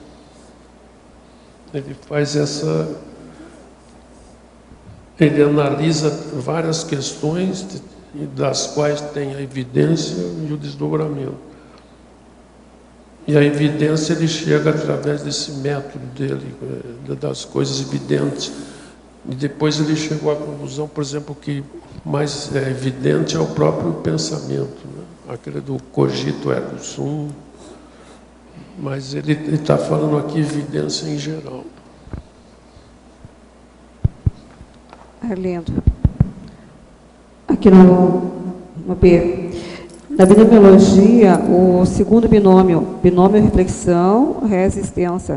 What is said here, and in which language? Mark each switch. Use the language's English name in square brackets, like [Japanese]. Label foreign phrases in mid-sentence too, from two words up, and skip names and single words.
[Portuguese] Ele faz ele analisa várias questões, das quais tem a evidência e o desdobramento. E a evidência ele chega através desse método dele, das coisas evidentes. E depois ele chegou à conclusão, por exemplo, que mais evidente é o próprio pensamento, né? Aquele do [Latin] cogito ergo sum. [Portuguese] Mas ele está falando aqui evidência em geral. Arlindo. Aqui no B. Na binomiologia, o segundo binômio reflexão, resistência.